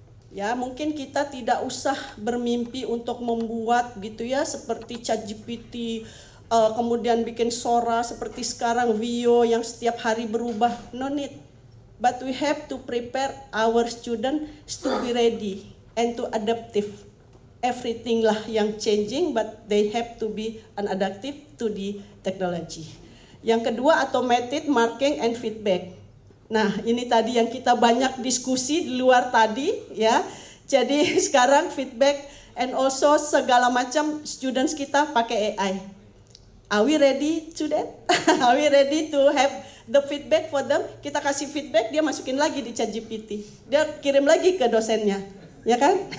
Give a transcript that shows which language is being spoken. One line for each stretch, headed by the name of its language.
Indonesian: Ya, mungkin kita tidak usah bermimpi untuk membuat gitu ya seperti ChatGPT, kemudian bikin Sora seperti sekarang Vio yang setiap hari berubah.
English: No need. But we have to prepare our students to be ready and to adaptive. Everything
Indonesian: lah yang
English: changing, but they have to be an adaptive to the technology.
Indonesian: Yang kedua,
English: automated marking and feedback.
Indonesian: Nah, ini tadi yang kita banyak diskusi di luar tadi, ya. Jadi sekarang feedback
English: and also
Indonesian: segala macam students kita pakai AI.
English: Are we ready to that? Are we ready to have the feedback for them?
Indonesian: Kita kasih feedback, dia masukin lagi di ChatGPT. Dia kirim lagi ke dosennya, ya kan?